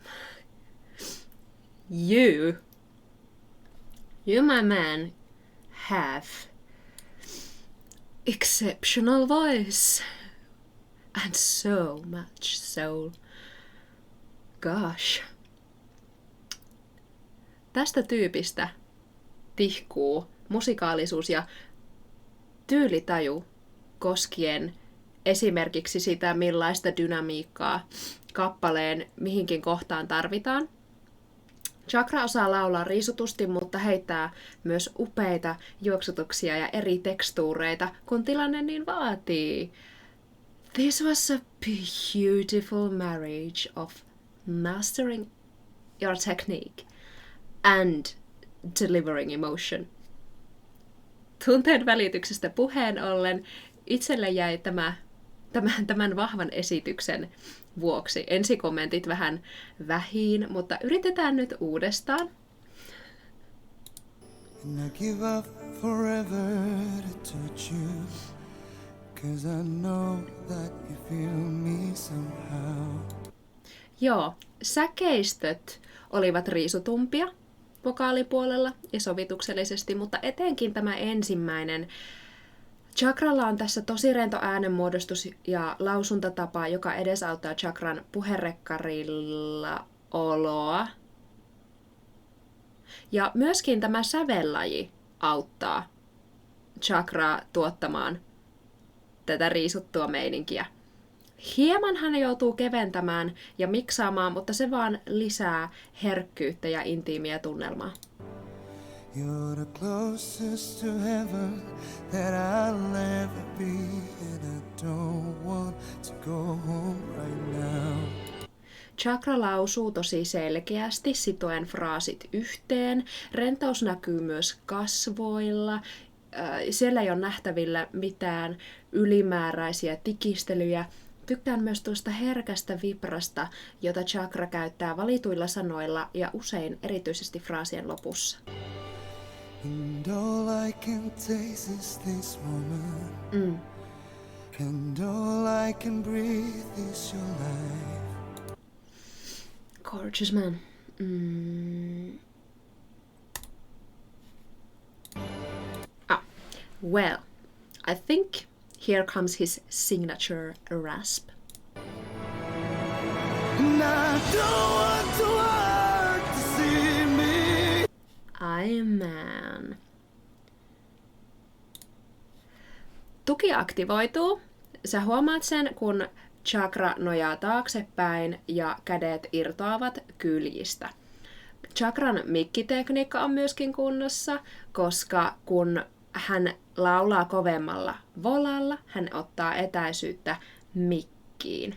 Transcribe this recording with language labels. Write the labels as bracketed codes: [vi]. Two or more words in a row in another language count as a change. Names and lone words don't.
[en] You, my man, have exceptional voice and so much soul. Gosh. [fi] Tästä tyypistä tihkuu musikaalisuus ja tyylitaju koskien esimerkiksi sitä, millaista dynamiikkaa kappaleen mihinkin kohtaan tarvitaan. Chakra osaa laulaa riisutusti, mutta heittää myös upeita juoksutuksia ja eri tekstuureita, kun tilanne niin vaatii. [en] This was a beautiful marriage of mastering your technique and delivering emotion. [fi] Tunteen välityksestä puheen ollen itselle jäi tämän vahvan esityksen vuoksi ensikommentit vähän vähiin, mutta yritetään nyt uudestaan. [en] And I give up forever to touch you, 'cause I know that you feel me somehow. [fi] Joo, säkeistöt olivat riisutumpia vokaalipuolella ja sovituksellisesti, mutta etenkin tämä ensimmäinen. Chakralla on tässä tosi rento äänenmuodostus ja lausuntatapa, joka edesauttaa chakran puherekkarilla oloa. Ja myöskin tämä sävellaji auttaa chakraa tuottamaan tätä riisuttua meininkiä. Hieman hän joutuu keventämään ja miksaamaan, mutta se vaan lisää herkkyyttä ja intiimiä tunnelmaa. [en] You're the closest to heaven that I'll ever be, and I don't want to go home right now. [fi] Chakra lausuu tosi selkeästi sitoen fraasit yhteen. Rentous näkyy myös kasvoilla. Siellä ei ole nähtävillä mitään ylimääräisiä tikistelyjä. Tykkään myös tuosta herkästä vibrasta, jota chakra käyttää valituilla sanoilla ja usein erityisesti fraasien lopussa. [en] And all I can taste is this moment. And all I can breathe is your life. Gorgeous man. Well, I think here comes his signature rasp. And I don't want to hurt to see me. I man. [fi] Tuki aktivoituu. Sä huomaat sen, kun chakra nojaa taaksepäin ja kädet irtoavat kyljistä. Chakran mikkitekniikka on myöskin kunnossa, koska kun hän laulaa kovemmalla volalla, hän ottaa etäisyyttä mikkiin.